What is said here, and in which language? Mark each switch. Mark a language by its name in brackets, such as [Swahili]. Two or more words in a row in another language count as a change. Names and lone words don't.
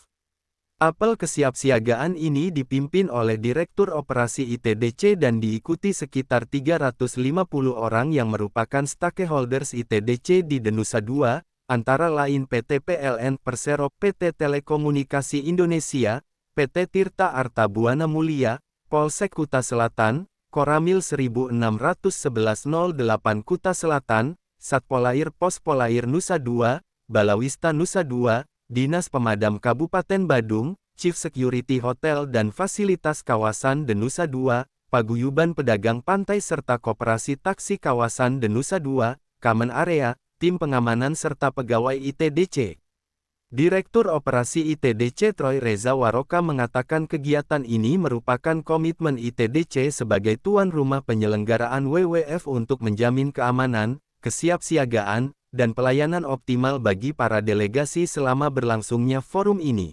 [Indonesian] Apel kesiapsiagaan ini dipimpin oleh Direktur Operasi ITDC dan diikuti sekitar 350 orang yang merupakan stakeholders ITDC di Denusa II, antara lain PT PLN Persero, PT Telekomunikasi Indonesia, PT Tirta Arta Buana Mulia, Polsek Kuta Selatan, Koramil 161108 Kuta Selatan, Satpolair Pos Polair Nusa II, Balawista Nusa II, Dinas Pemadam Kabupaten Badung, [English] Chief Security [Indonesian] Hotel dan Fasilitas Kawasan Denusa II, Paguyuban Pedagang Pantai serta Koperasi Taksi Kawasan Denusa II, Kamen Area, Tim Pengamanan serta pegawai ITDC. Direktur Operasi ITDC Troy Reza Waroka mengatakan kegiatan ini merupakan komitmen ITDC sebagai tuan rumah penyelenggaraan WWF untuk menjamin keamanan, kesiapsiagaan, dan pelayanan optimal bagi para delegasi selama berlangsungnya forum ini.